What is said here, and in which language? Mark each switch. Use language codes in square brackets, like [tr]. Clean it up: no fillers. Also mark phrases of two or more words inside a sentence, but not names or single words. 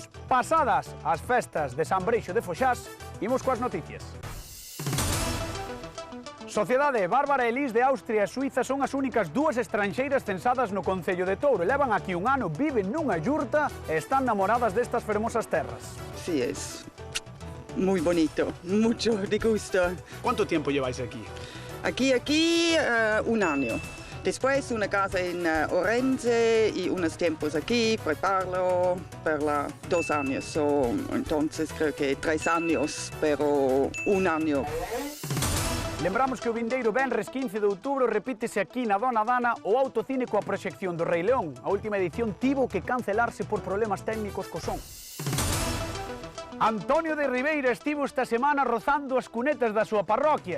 [gl] Pasadas as festas de San Breixo de Foxás, imos coas noticias. Sociedade Bárbara e Lis de Austria e Suiza son as únicas dúas estranxeiras censadas no concello de Touro. Levan aquí un ano, viven nunha yurta e están namoradas destas fermosas terras. [es] Sí, es muy bonito, mucho de gusto. ¿Cuánto tiempo lleváis aquí? Aquí, un año. Después una casa en Orense y unos tiempos aquí, prepararlo per 2 años. So, entonces creo que 3 años, pero un año. [gl] Lembramos que o vindeiro venres 15 de outubro repítese aquí na Dona Dana o autocine coa proxección do Rei León. A última edición tivo que cancelarse por problemas técnicos co son. Antonio de Ribeira estivo esta semana rozando as cunetas da súa parroquia.